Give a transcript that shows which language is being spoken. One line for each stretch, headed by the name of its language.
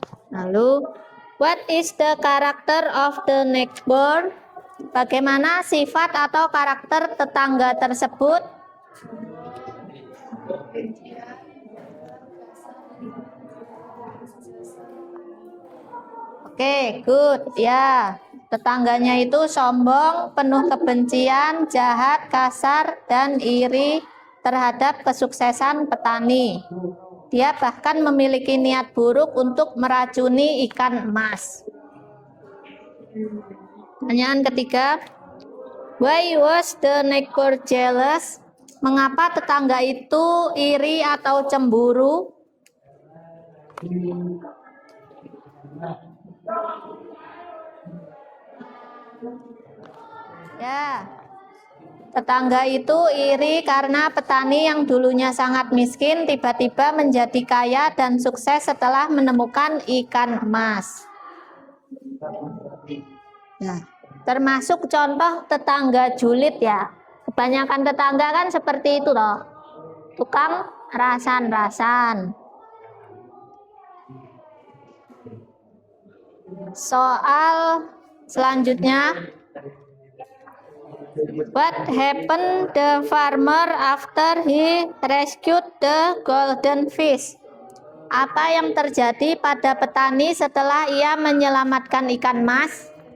Indonesian: Lalu,
English: what is the character of the neighbor?
Indonesian: Bagaimana sifat atau karakter tetangga tersebut? Oke, good. Ya, tetangganya itu sombong, penuh kebencian, jahat, kasar, dan iri terhadap kesuksesan petani. Dia bahkan memiliki niat buruk untuk meracuni ikan emas. Pertanyaan ketiga,
English: why was the neighbor jealous?
Indonesian: Mengapa tetangga itu iri atau cemburu? Ya, tetangga itu iri karena petani yang dulunya sangat miskin tiba-tiba menjadi kaya dan sukses setelah menemukan ikan emas. Nah, termasuk contoh tetangga julid ya. Kebanyakan tetangga kan seperti itu loh. Tukang rasan-rasan. Soal selanjutnya.
English: What happened the farmer after he rescued the golden fish?
Indonesian: Apa yang terjadi pada petani setelah ia menyelamatkan ikan mas?